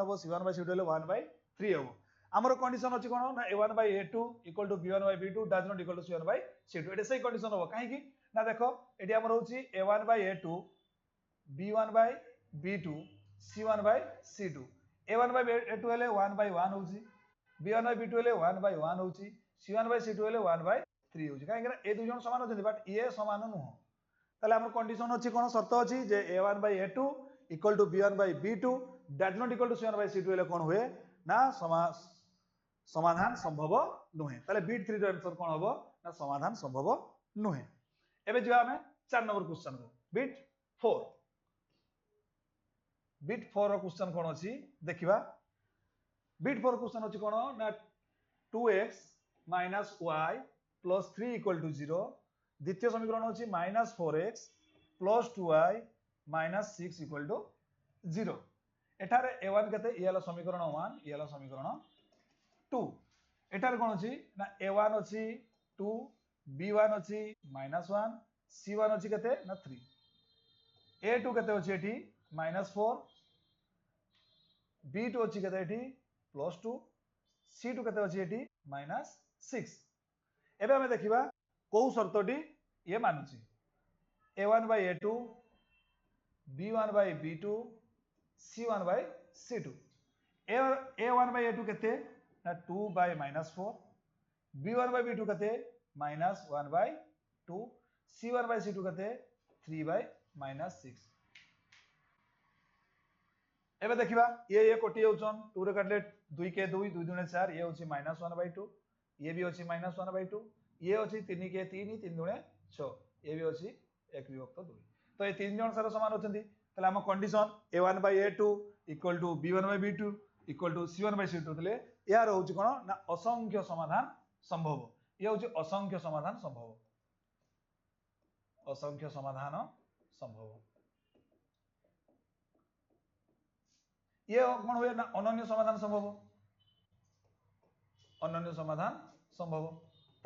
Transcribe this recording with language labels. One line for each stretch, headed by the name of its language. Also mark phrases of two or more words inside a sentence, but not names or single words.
Odia: ହବ c1 by c2 ହେଲେ 1 by 3 ହବ ହମର କଣ୍ଡିସନ ଅଛି କଣ ନା
English: a1 by a2 equal to b1 by b2 does not equal to c1 by c2
Odia: ଏଟି ସହି କଣ୍ଡିସନ ହବ କାହେ କି ନା ଦେଖ ଏଟି ହମର ହଉଛି a1 by a2 b1 by b2 c1 by c2 a1 by a2 ହେଲେ 1 by 1 ହଉଛି b1 by b2 ହେଲେ 1 by 1 ହଉଛି c1 by c2 ହେଲେ 1 by 3 ହଉଛି କାହେ କି ଏ ଦୁ ଜଣ ସମାନ ହଉଛନ୍ତି ବଟ ଏ ସମାନ ନୁହଁ ତାହାଲେ ହମର କଣ୍ଡିସନ ଅଛି କଣ ସର୍ତ୍ତ ଅଛି ଯେ
English: a1 by a2 equal to b1 by b2 does not equal to c1 by c2
Odia: ହେଲେ କଣ ହୁଏ ନା ସମାଧାନ ସମ୍ଭବ ନୁହେଁ ତାହାଲେ ବିଟ 3 ର ଆନସର କଣ ହବ ନା ସମାଧାନ ସମ୍ଭବ ନୁହେଁ ଏବେ ଯୋ ହମେ 4 ନମ୍ବର କ୍ୱେସଚନ କୁ ବିଟ 4 ର କ୍ୱେସଚନ କଣ ଅଛି ଦେଖିବା ବିଟ 4 କ୍ୱେସଚନ ଅଛି କଣ ନା 2x minus y
English: plus 3 equal to 0
Odia: ଦ୍ୱିତୀୟ ସମୀକରଣ ଅଛି
English: -4x plus 2y minus 6 equal to 0
Odia: ଏଠାରେ a1 କେତେ ଇଆଲା ସମୀକରଣ 1 ଇଆଲା ସମୀକରଣ 2 ଏଠାରେ କଣ ଅଛି ନା a1 ଅଛି 2 b1 ଅଛି -1 c1 ଅଛି କେତେ ନା 3 a2 କେତେ ଅଛି ଏଠି -4 b2 ଅଛି କେତେ ଏଠି +2 c2 କେତେ ଅଛି ଏଠି -6 ଏବେ ହମେ ଦେଖିବା କୁ ସର୍ତ୍ତଟି ଏ ମାନୁଛି a1 by a2 b1 by b2 c1 by c2 a1 by a2 କେତେ ନା 2 by -4 b1 by b2 କେତେ -1 by 2 c1 by c2 କେତେ 3 by -6 ଏବେ ଦେଖିବା ଏ କେଉଁଟି ହଉଛନ୍ତି 2 ରେ କାଟିଲେ 2 କେ 2 2 ଦୁଣେ 4 ଏ ହଉଛି -1 by 2 ଏ ବି ହଉଛି -1 by 2 ଏ ହଉଛି 3 କେ 3 3 ଦୁଣେ 6 ଏ ବି ହଉଛି 1 ବିଭକ୍ତ 2 ତ ଏ ତିନି ଜଣ ସାରା ସମାନ ହଉଛନ୍ତି ତାହାଲେ ହମ କଣ୍ଡିସନ a1
English: by a2 equal to b1/b2 equal to
Odia: c1/c2 ତାହାଲେ ଯାର ହଉଛି କଣ ନା ଅସଂଖ୍ୟ ସମାଧାନ ସମ୍ଭବ ଏ ହଉଛି ଅସଂଖ୍ୟ ସମାଧାନ ସମ୍ଭବ ये होची असंख्य समाधान संभव ଅସଂଖ୍ୟ ସମାଧାନ ସମ୍ଭବ ଏ କଣ ହୁଏ ନା ଅନନ୍ୟ ସମାଧାନ ସମ୍ଭବ ଅନନ୍ୟ ସମାଧାନ ସମ୍ଭବ ତା